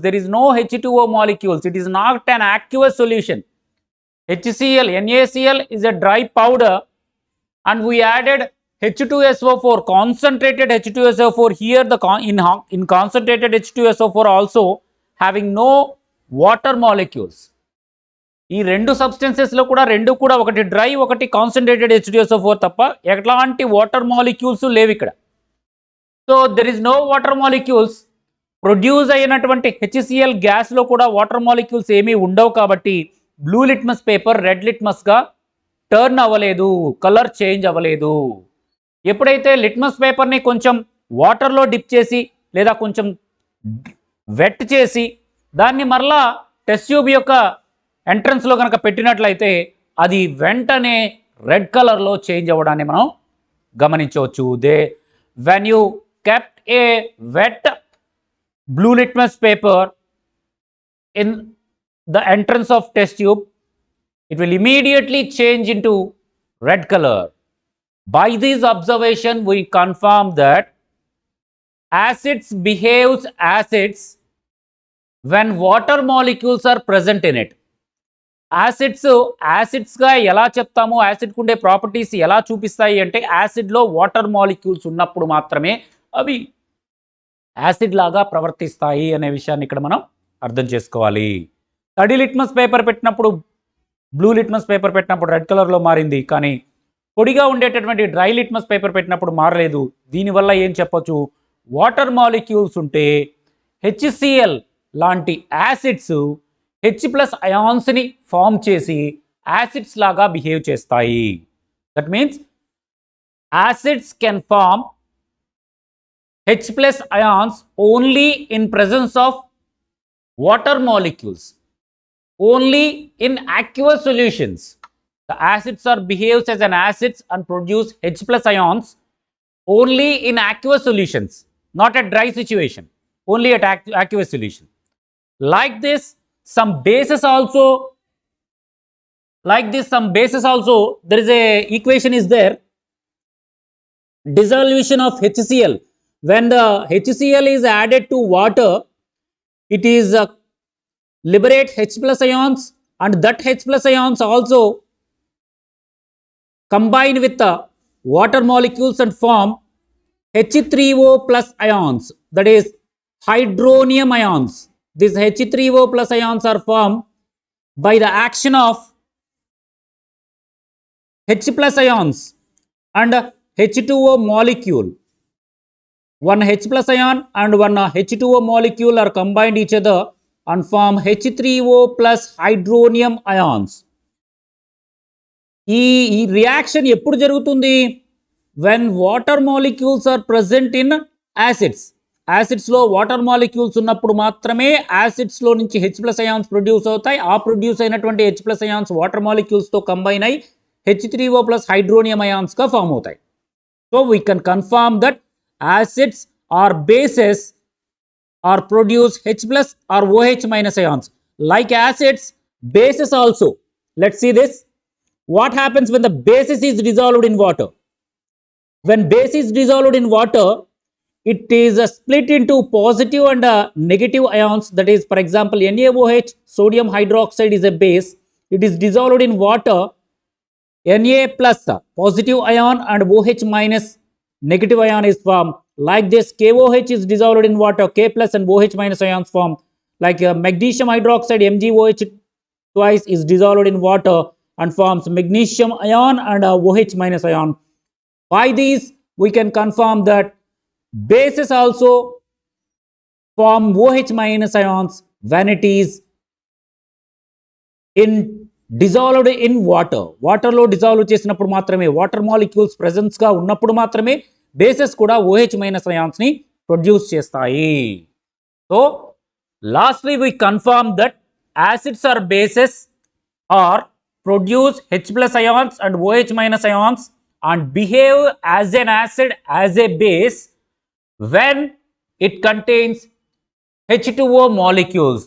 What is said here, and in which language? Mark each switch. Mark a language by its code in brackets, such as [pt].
[en] There is no H2O molecules. It is not an aqueous solution. HCl, NaCl is a dry powder and we added H2SO4, concentrated H2SO4 here. In concentrated H2SO4 also having no water molecules. [te] ఈ రెండు సబ్స్టెన్సెస్లో కూడా ఒకటి dry ఒకటి concentrated H2SO4 తప్ప ఎట్లాంటి water molecules లేవు ఇక్కడ. [en] So there is no water molecules. [te] Produce అయినటువంటి HCl గ్యాస్లో కూడా వాటర్ మాలిక్యూల్స్ ఏమీ ఉండవు కాబట్టి blue litmus paper red లిట్మస్గా turn అవ్వలేదు, కలర్ చేంజ్ అవ్వలేదు. ఎప్పుడైతే లిట్మస్ పేపర్ని కొంచెం వాటర్లో డిప్ చేసి లేదా కొంచెం వెట్ చేసి దాన్ని మరలా టెస్ట్ ట్యూబ్ యొక్క ఎంట్రన్స్లో కనుక పెట్టినట్లయితే అది వెంటనే రెడ్ కలర్లో చేంజ్ అవ్వడాన్ని మనం గమనించవచ్చు. [en] when you kept a wet blue litmus paper in the entrance of test tube, it will immediately change into red color. By this observation, we confirm that acids behaves acids when water molecules are present in it. [te] యాసిడ్స్గా ఎలా చెప్తాము, యాసిడ్కి ఉండే properties ఎలా చూపిస్తాయి అంటే యాసిడ్లో water molecules ఉన్నప్పుడు మాత్రమే అవి acid లాగా ప్రవర్తిస్తాయి అనే విషయాన్ని ఇక్కడ మనం అర్థం చేసుకోవాలి. తడి లిట్మస్ పేపర్ పెట్టినప్పుడు బ్లూ లిట్మస్ పేపర్ పెట్టినప్పుడు రెడ్ కలర్లో మారింది, కానీ పొడిగా ఉండేటటువంటి డ్రై లిట్మస్ పేపర్ పెట్టినప్పుడు మారలేదు. దీనివల్ల ఏం చెప్పొచ్చు, వాటర్ మాలిక్యూల్స్ ఉంటే హెచ్సిఎల్ లాంటి యాసిడ్స్ H+ అయాన్స్ని ఫామ్ చేసి యాసిడ్స్ లాగా బిహేవ్ చేస్తాయి. [en] That means acids can form H+ ions only in presence of water molecules, only in aqueous solutions. The acids are behaves as an acids and produce H+ ions only in aqueous solutions, not at dry situation, only at aqueous solution. Like this, some bases also, there is a equation is there, dissolution of HCl. When the HCl is added to water, it is liberate H+ ions, and that H+ ions also combine with the water molecules and form H3O plus ions, that is hydronium ions. These H3O plus ions are formed by the action of H+ ions and H2O molecule. One H+ ion and one H2O molecule are combined each other and form H3O plus hydronium ions. [te] ఈ reaction ఎప్పుడు జరుగుతుంది, [en] When water molecules are present in acids. [te] యాసిడ్స్లో water molecules ఉన్నప్పుడు మాత్రమే యాసిడ్స్లో నుంచి H+ ions produce అవుతాయి. ఆ produce అయినటువంటి H+ ions water మాలిక్యూల్స్తో combine అయి H3O ప్లస్ హైడ్రోనియం అయాన్స్గా ఫామ్ అవుతాయి. [en] So we can confirm that acids or bases are produce H+ or OH- ions. Like acids, bases also. Let's see this. What happens when the basis is dissolved in water? When base is dissolved in water, it is split into positive and negative ions. That is, for example, NaOH, sodium hydroxide is a base. It is dissolved in water. Na plus positive ion and OH- negative ion is formed. Like this, KOH is dissolved in water. K plus and OH- ions form. Like magnesium hydroxide, MgOH twice is dissolved in water and forms magnesium ion and OH- ion. By these, we can confirm that bases also form OH- ions when it is in dissolved in water. [te] వాటర్లో dissolve చేసినప్పుడు మాత్రమే, water molecules ప్రెజెన్స్గా ఉన్నప్పుడు మాత్రమే bases కూడా OH- అయాన్స్ని produce చేస్తాయి. [en] So lastly we confirm that acids or bases are produce H+ ions and OH- ions and behave as an acid, as a base, when it contains H2O molecules.